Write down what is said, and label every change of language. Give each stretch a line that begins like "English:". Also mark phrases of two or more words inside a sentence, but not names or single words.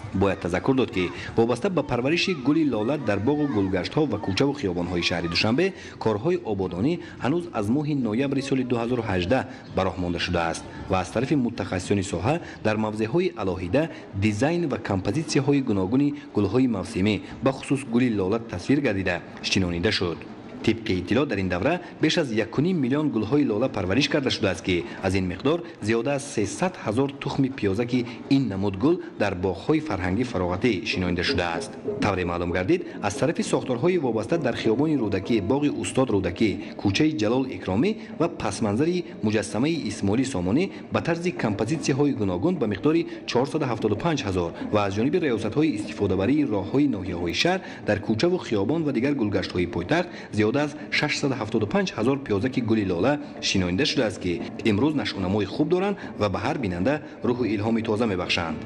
Tajik: бояд тазаккур дод ки вобаста ба парвариши гули лола дар боғу гулгаштҳо ва кӯчаву хиёбонҳои шаҳри Душанбе корҳои ободонӣ ҳанӯз аз моҳи ноябри соли 2018 ба роҳ монда шудааст ва аз тарафи мутахассисони соҳа дар мавзеъҳои алоҳида дизайн ва композитсияҳои гуногуни гулҳои мавсимӣ ба хусус гули лола тасвир гардида шинонида шуд. тибқи иттилоъ дар ин давра беш аз 1.5 миллион гулҳои лола парвариш карда шудааст ки аз ин миқдор зиёда аз 300,000 тухми пиёзаки ин намуд гул дар боғҳои фарҳангӣ фароғатӣ шинохта шудааст. тавре маълум гардид аз тарафи сохторҳои вобаста дар хиёбони Рӯдакӣ, боғи устод Рӯдакӣ, кӯчаи Ҷалол Икромӣ ва пасманзари муҷассамаи Исмоили Сомонӣ ба тарзи композитсияҳои гуногун ба миқдори 475,000 ва аз ҷониби риёсатҳои истифодабарии роҳҳои ноҳияҳои шаҳр дар кӯча ва хиёбон ва дигар гулгаштҳои пойтахт зиёда аз 675,000 пиёзаки гули лола шинохта шудааст ки имрӯз нашъунамои хуб доранд ва ба ҳар бинанда рӯҳи илҳоми тоза мебахшанд.